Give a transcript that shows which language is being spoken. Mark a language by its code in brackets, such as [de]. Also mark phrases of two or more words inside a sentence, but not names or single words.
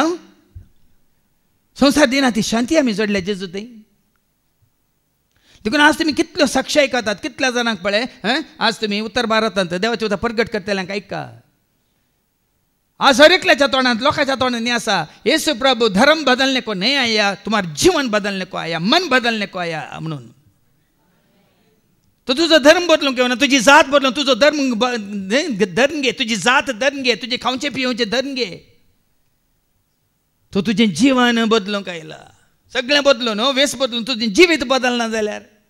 [kok] संवसार दिना ती शांती आमी जोडल्या जेजू थंय. देखून आज तुम्ही कितल्यो साक्षी आयकतात, कितल्या जाणांक पळय आज तुम्ही उत्तर भारतांत देवाचे उदक प्रगट करतल्यांक ऐका. आज हर एकल्याच्या तोंडात लोकांच्या तोंडांनी आसा येसू प्रभु [hi] धर्म बदलने को नहीं आया, तुम्हारा जीवन बदलने को आया, मन बदलने को आया म्हणून. [kok] तो तुझो धर्म बदलूंक येवना, तुजी जात बदलून तुझो धर्म धरून घे, तुजी जात धरून घे, तुजे खावचे पिवचे धरून घे. तो तुझे जीवन बदलूंक आयला. सगळें बदलून वेस बदलून तुझें जिवीत बदलना जाल्यार.